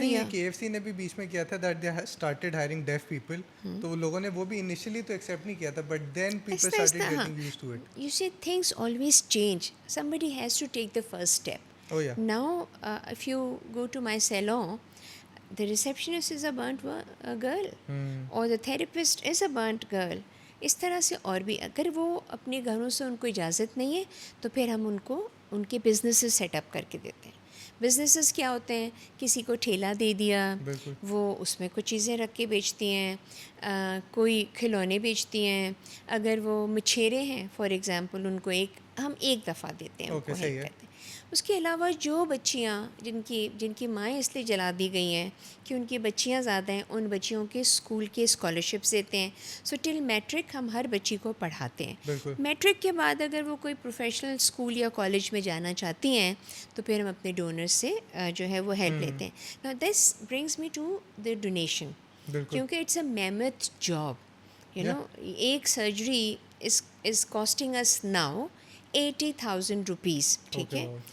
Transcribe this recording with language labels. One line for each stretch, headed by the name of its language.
Urdu: یہ KFC نے بھی بیچ میں کیا تھا
English: that they started hiring deaf people,
Urdu: تو وہ لوگوں نے وہ بھی انیشلی تو ایکسیپٹ نہیں کیا تھا
English: But then people started getting used to it. You see, things always change. Somebody has to take the first step. Oh yeah. Now, if you go to my salon, the receptionist is a burnt girl, or the therapist is a burnt girl.
Urdu: اس طرح سے اور بھی اگر وہ اپنے گھروں سے ان کو اجازت نہیں ہے تو پھر ہم ان کو ان کے بزنسز سیٹ اپ کر کے دیتے ہیں. بزنسز کیا ہوتے ہیں؟ کسی کو ٹھیلا دے دیا, وہ اس میں کچھ چیزیں رکھ کے بیچتی ہیں, کوئی کھلونے بیچتی ہیں. اگر وہ مچھیرے ہیں فار ایگزامپل, ان کو ہم ایک دفعہ دیتے ہیں, ان کو ہیلپ کرتے ہیں. اس کے علاوہ جو بچیاں جن کی مائیں اس لیے جلا دی گئی ہیں کہ ان کی بچیاں زیادہ ہیں, ان بچیوں کے اسکول کے اسکالرشپس دیتے ہیں. سو ٹل میٹرک ہم ہر بچی کو پڑھاتے ہیں. میٹرک کے بعد اگر وہ کوئی پروفیشنل اسکول یا کالج میں جانا چاہتی ہیں تو پھر ہم اپنے ڈونر سے جو ہے وہ ہیلپ لیتے ہیں.
English: نا this brings me to the donation, کیونکہ it's a mammoth job, you know. ایک surgery is costing us now 80,000 rupees, ٹھیک ہے.